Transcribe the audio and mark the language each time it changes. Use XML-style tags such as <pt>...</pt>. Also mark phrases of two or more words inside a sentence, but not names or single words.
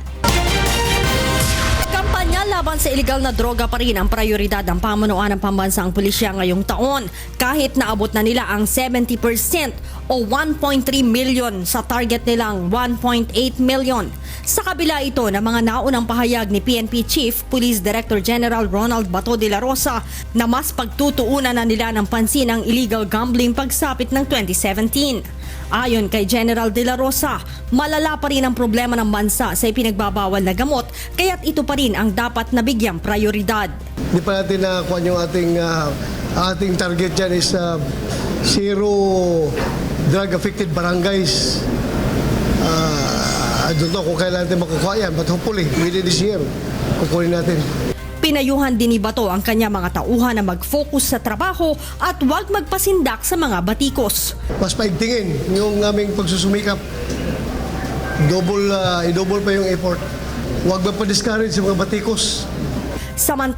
<tl>Kampanya laban sa iligal na droga pa rin ang prioridad ng pamunuan ng pambansang pulisya ngayong taon kahit naabot na nila ang 70% o 1.3 million sa target nilang 1.8 million. Sa kabila ito ng mga naunang pahayag ni PNP Chief Police Director General Ronald Bato de la Rosa na mas pagtutuunan na nila ng pansin ang</tl> <en>illegal gambling</en> <tl>pagsapit ng 2017. Ayon kay General De La Rosa, malala pa rin ang problema ng bansa sa ipinagbabawal na gamot kaya't ito pa rin ang dapat nabigyang prioridad. Hindi pa natin nakakuha yung ating target dyan is</tl> <en>zero drug-affected</en> <tl>barangays.</tl> <en>I don't know</en> <tl>kung kailan natin makukuha yan,</tl> <en>but hopefully within this year,</en> <tl>kukunin natin. Pinayuhan din ni Bato ang kanya mga tauhan na mag-focus sa trabaho at huwag magpasindak sa mga batikos. Mas paigtingin yung aming pagsusumikap. I-double pa yung effort. Huwag magpa-discourage sa mga batikos.</tl>